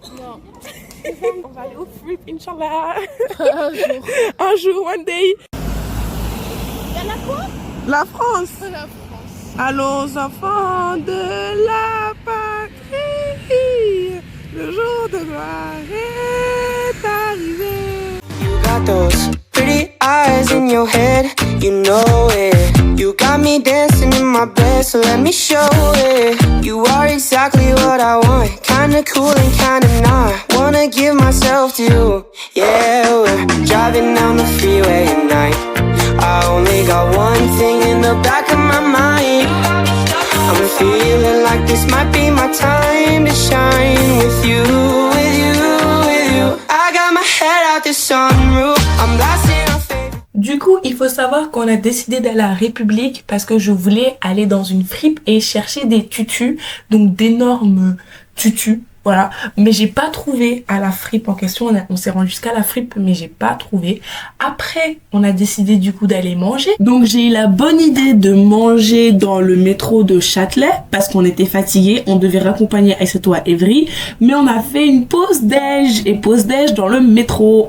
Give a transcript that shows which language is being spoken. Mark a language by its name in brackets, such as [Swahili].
[French] Non. On va aller au Fripp, Inch'Allah. Un jour, [English] one day. [French] Il y a la quoi? La France. La France. Allons enfants de la patrie. Le jour de gloire est arrivé. [English] You got those pretty eyes in your head, you know it. You got me dancing in my bed, so let me show it. You are exactly what I want, kinda cool and kinda not. Wanna give myself to you, yeah. We're driving down the freeway at night. I only got one thing in the back of my mind. I'm feeling like this might be my time to shine with you, with you, with you. I got my head out the sunroof, I'm blasting our favorite. [French] Du coup, il faut savoir qu'on a décidé d'aller à la République parce que je voulais aller dans une fripe et chercher des tutus, donc d'énormes tutus. Voilà, mais j'ai pas trouvé à la fripe en question, on s'est rendu jusqu'à la fripe mais j'ai pas trouvé. Après, on a décidé du coup d'aller manger. Donc j'ai eu la bonne idée de manger dans le métro de Châtelet parce qu'on était fatigués, on devait raccompagner Aïssatou à Évry, mais on a fait une pause déj et pause déj dans le métro.